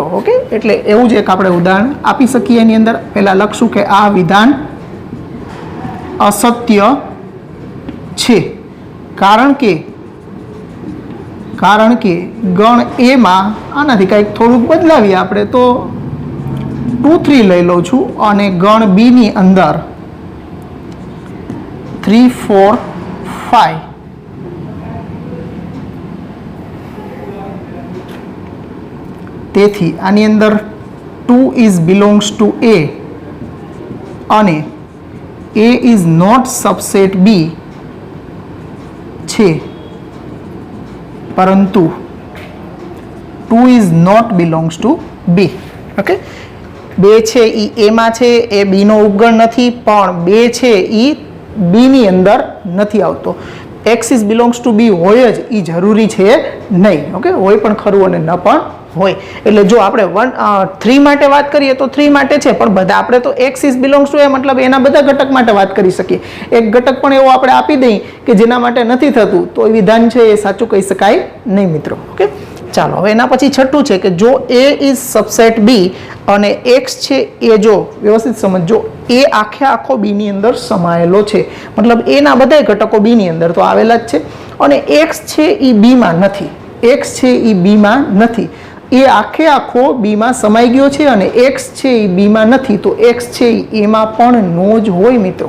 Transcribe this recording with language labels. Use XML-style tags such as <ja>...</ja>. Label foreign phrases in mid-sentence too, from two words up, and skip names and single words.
<gu>ઓકે, એટલે એવું જ એક આપણે ઉદાહરણ આપી શકીએ. એની અંદર પહેલા લખશું કે આ વિધાન અસત્ય છે, કારણ કે ગણ A માં આનાથી કંઈક થોડુંક બદલાવીએ આપણે, તો 2 3 લઈ લઉં છું અને ગણ B ની અંદર 3 4 5. તેથી આની અંદર</gu> <en>2 is belongs to A</en> <gu>અને</gu> <en>A is not subset B</en> <gu>છે, પરંતુ</gu> <en>2 is not belongs to B.</en> <gu>ઓકે, 2 છે એ A માં છે, એ B નો ઉપગણ નથી, પણ 2 છે એ B ની અંદર નથી આવતો.</gu> <en>x is belongs to B</en> <gu>હોય જ એ જરૂરી છે નહીં. ઓકે, હોય પણ ખરું અને ન પણ હોય. એટલે જો આપણે 3 માટે વાત કરીએ તો 3 માટે છે, પણ બધા આપણે તો</gu> <en>x is belongs to A</en> <gu>મતલબ એના બધા ઘટક માટે વાત કરી શકીએ. એક ઘટક પણ એવો આપણે આપી દઈએ કે જેના માટે નથી થતું, તો એ વિધાન છે એ સાચું કહી શકાય નહીં મિત્રો. ઓકે, ચાલો, હવે એના પછી છઠ્ઠું છે કે જો</gu> <en>A is subset B</en> <gu>અને x છે એ, જો વ્યવસ્થિત સમજો, એ આખો B ની અંદર સમાયેલો છે, મતલબ A ના બધા ઘટકો B ની અંદર તો આવેલા જ છે, અને x છે એ B માં નથી, x છે એ B માં નથી, એ આખો B માં સમાઈ ગયો છે અને x છે એ B માં નથી, તો x છે એ A માં પણ નો જ હોય મિત્રો.</gu>